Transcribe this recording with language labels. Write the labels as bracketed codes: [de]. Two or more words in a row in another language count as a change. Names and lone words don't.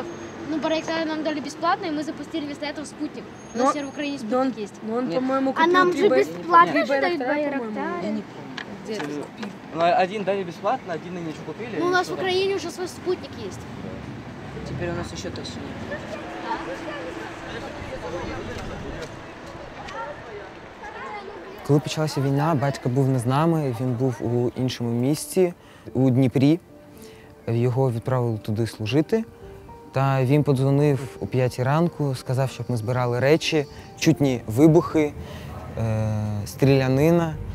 [ru] Ну, Байрактары нам дали бесплатно, и мы запустили вместо этого спутник. У нас теперь в Украине Но он, спутник есть. но он Нет. по-моему, А купил нам 3 же Байрактара. бесплатно Три же дают Байрактара, по-моему. Я Байрактары. не помню. Где ты купил? Один дали бесплатно, один они что купили. Ну, у нас в что там. Украине уже свой спутник есть. Теперь у нас еще точнее. [uk] Коли почалася війна, батько був не з нами, він був у іншому місті, у Дніпрі. Його відправили туди служити. Та він подзвонив о 5 ранку, сказав, щоб ми збирали речі, чутні вибухи, стрілянина.